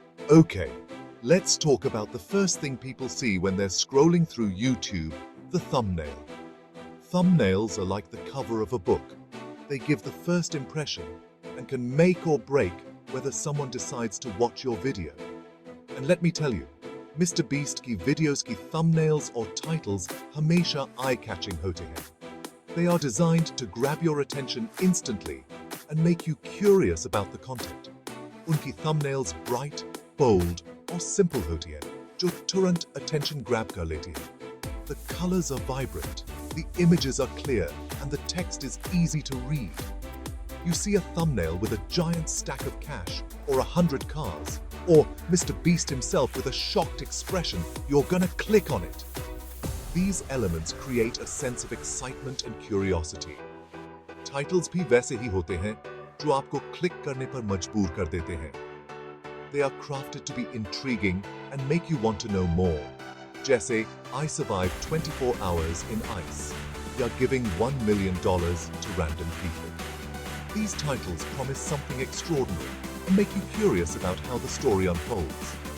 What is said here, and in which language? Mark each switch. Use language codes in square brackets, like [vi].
[en] Okay, let's talk about the first thing people see when they're scrolling through YouTube. The thumbnail. Thumbnails are like the cover of a book. They give the first impression and can make or break whether someone decides to watch your video. And let me tell you, [hi] mister beast की videos की thumbnails और titles हमेशा eye catching होते हैं. [en] They are designed to grab your attention instantly and make you curious about the content. [hi] उनकी thumbnails [en] bright, bold [hi] और simple होती है, जो तुरंत attention grab कर लेती है. [en] The colors are vibrant, the images are clear, and the text is easy to read. You see a thumbnail with a giant stack of cash or 100 cars, or Mr. Beast himself with a shocked expression, you're gonna click on it. These elements create a sense of excitement and curiosity. [hi] Titles भी वैसे ही होते हैं जो आपको click करने पर मजबूर कर देते हैं. [en] They are crafted to be intriguing and make you want to know more. जैसे I survived 24 hours in ice, या giving $1 million to random people. These titles promise something extraordinary and make you curious about how the story unfolds.